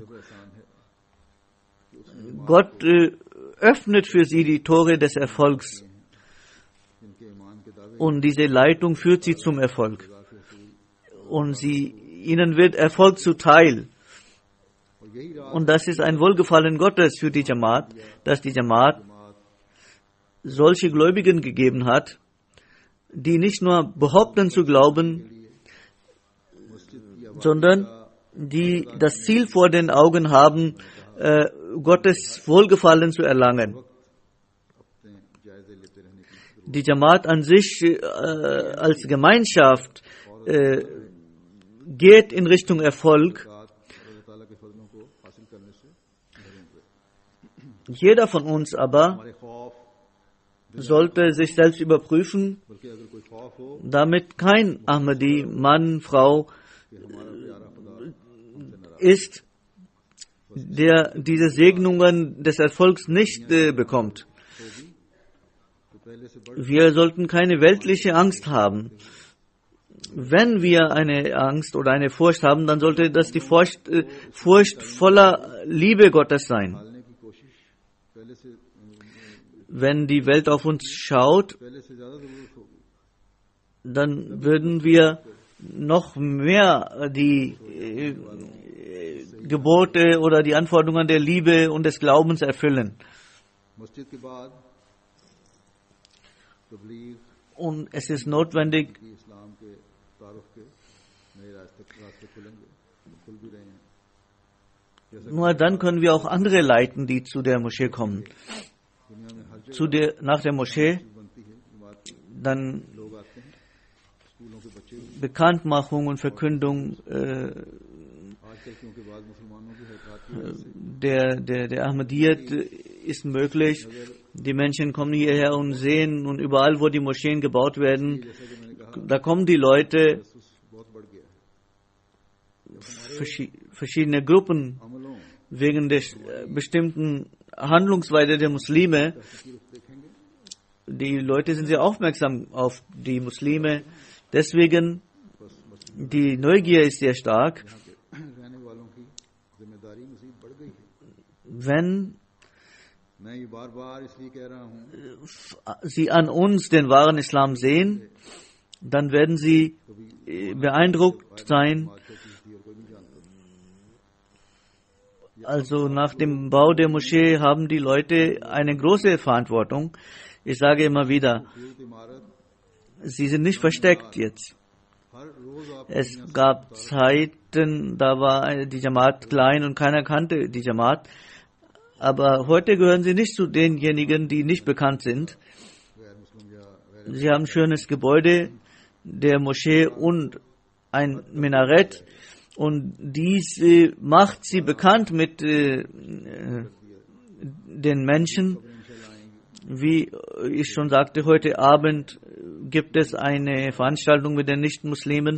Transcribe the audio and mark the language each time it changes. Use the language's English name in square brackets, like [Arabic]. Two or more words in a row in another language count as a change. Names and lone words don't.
[Urdu] احسان ہے [German] Gott öffnet für sie die Tore des Erfolgs [Urdu] جن کے ایمان کے دعوے [German] und diese Leitung führt sie zum Erfolg. Und ihnen wird Erfolg zuteil. [Urdu] اور یہی راہ [German] Und das ist ein Wohlgefallen Gottes für die Jamaat, dass die Jamaat solche Gläubigen gegeben hat, die nicht nur behaupten zu glauben, sondern die das Ziel vor den Augen haben, Gottes Wohlgefallen zu erlangen. [Urdu] اپنے جائزے لیتے رہنے کی [German] Die Jamaat an sich als Gemeinschaft geht in Richtung Erfolg. [Urdu] رات اللہ تعالیٰ کے فضلوں کو حاصل کرنے سے [German] Jeder von uns aber [Urdu] ہمارے خوف [German] sollte sich selbst überprüfen, [Urdu] بلکہ اگر کوئی خوف ہو [German] damit kein Ahmadi, Mann, Frau [Urdu] کہ ہمارا پیارا خدا [German] ist, der diese Segnungen des Erfolgs nicht bekommt. [Urdu] تو پہلے سے بڑھ [German] Wir sollten keine weltliche Angst haben. Wenn wir eine Angst oder eine Furcht haben, dann sollte das die Furcht voller Liebe Gottes sein. [Urdu] ڈالنے کی کوشش پہلے سے [German] Wenn die Welt auf uns schaut, [Urdu] پہلے سے زیادہ ضرورت ہوگی [German] dann würden wir noch mehr die Gebote oder die Anforderungen der Liebe und des Glaubens erfüllen. [Urdu] مسجد کے بعد تبلیغ [German] Und es ist notwendig, [Urdu] کی اسلام کے تعارف کے نئے راستے کھلیں گے کھل بھی رہے ہیں جیسا [German] nur dann können wir auch andere leiten, die zu der Moschee kommen. [Urdu] دنیا میں ہر جگہ [German] Nach der Moschee [Urdu] بنتی ہے جماعت کی [German] dann [Urdu] لوگ آتے ہیں سکولوں کے بچے بھی [German] Bekanntmachung und Verkündung [Urdu] آج کل کیونکہ بعد مسلمانوں کی حرکت کی وجہ سے [German] der Ahmadiyyat ist möglich. Die Menschen kommen hierher und sehen, und überall, wo die Moscheen gebaut werden, [Urdu] جیسا کہ میں نے کہا [German] da kommen die Leute, [Urdu] محسوس بہت بڑھ گیا ہے [German] verschiedene Gruppen, [Urdu] अमलों [German] wegen der bestimmten Handlungsweise der Muslime. [Urdu] کی رخ دیکھیں گے [German] Die Leute sind sehr aufmerksam auf die Muslime. Deswegen, die Neugier ist sehr stark. [Urdu] رہنے والوں کی ذمہ داری مزید بڑھ گئی ہے [German] Wenn [Urdu] میں یہ بار بار اس لیے کہہ رہا ہوں [German] sie an uns den wahren Islam sehen, dann werden sie beeindruckt sein. [Urdu] بات کیا چیز تھی اور کوئی نہیں جانتا [German] Also nach dem Bau der Moschee haben die Leute eine große Verantwortung. Ich sage immer wieder, [Urdu] خوبصورت عمارت [German] sie sind nicht versteckt jetzt. [Urdu] ہر روز آپ [German] Es gab Zeiten, da war die Jamaat klein und keiner kannte die Jamaat. Aber heute gehören sie nicht zu denjenigen, die nicht bekannt sind. [Urdu] غیر مسلم یا غیر [German] Sie haben ein schönes Gebäude der Moschee und ein Minarett. Und dies macht sie bekannt mit den Menschen. Wie ich schon sagte, heute Abend gibt es eine Veranstaltung mit den Nicht-Muslimen.